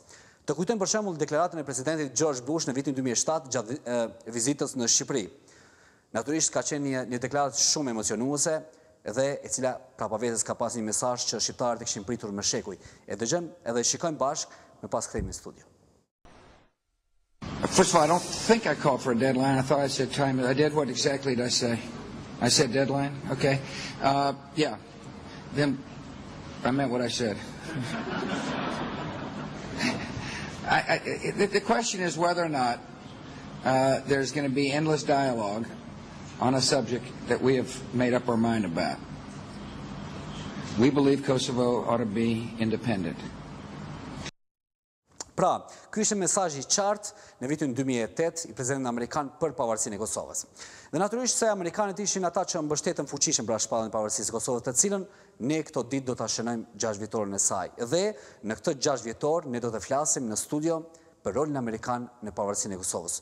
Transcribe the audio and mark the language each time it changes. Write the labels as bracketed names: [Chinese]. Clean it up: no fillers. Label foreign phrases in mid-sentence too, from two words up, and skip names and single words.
[Albanian] Të kujtojmë për shembull deklaratën e presidentit George Bush në vitin 2007 gjatë vizitës në Shqipëri. Natyrisht ka qenë një deklaratë shumë emocionuese dhe e cila prapavetes ka pas një mesazh që shqiptarët e kishin pritur me shekuj. E dëgjojmë edhe shikojmë bashkë me pas kthehemi në studio. [English] First of all, I don't think I called for a deadline. I thought I said time. I did. What exactly did I say? I said deadline? Okay. Yeah. Then I meant what I said. The question is whether or not there's going to be endless dialogue on a subject that we have made up our mind about. We believe Kosovo ought to be independent. [Albanian] Pra, ky ishte mesazhi i qartë në vitin 2008 i presidentit amerikan për pavarësinë e Kosovës. Dhe natyrisht se amerikanët ishin ata që mbështetën fuqishëm për shpalljen e pavarësisë së Kosovës, të cilën ne këto ditë do ta shënojmë 6 vjetorin e saj. Dhe në këtë 6 vjetor ne do të flasim në studio për rolin amerikan në pavarësinë e Kosovës.